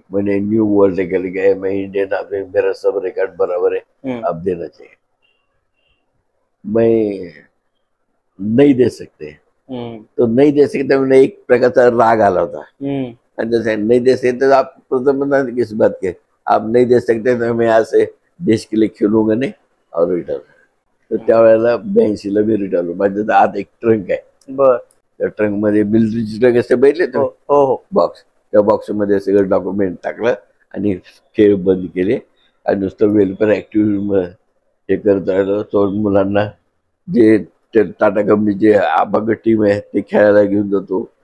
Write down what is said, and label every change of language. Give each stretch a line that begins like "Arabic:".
Hindi: मैंने new world निकल गया, मैं इंडियन आदमी, मेरा सब रिकॉर्ड बराबर है, आप देना चाहिए. मैं नहीं दे सकते. तो नहीं दे सकते मैंने
Marathi: एक प्रकारचा राग आला होता.
Hindi: आणि जैसे नहीं दे सकते तो आप प्रधानमंत्री किस बात के, आप नहीं दे सकते तो मैं आज से देश के लिए खेलूंगा नाही और रिटायर.
Marathi: तर त्यावेळेला 82 ला मी रिटायर. माझ्या आत एक ट्रंक आहे. त्या ट्रंक मध्ये मिलिटरीची ट्रंक असते बघितले तो बॉक्स. त्या बॉक्स मध्ये सगळं डॉक्युमेंट टाकलं आणि खेळ बंद केले आणि नुसतं वेलफेअर ऍक्टिव्हिटी हे करत राहिलं. तो मुलांना जे टाटा कंपनीचे अभंग टीम आहे ते खेळायला घेऊन जातो.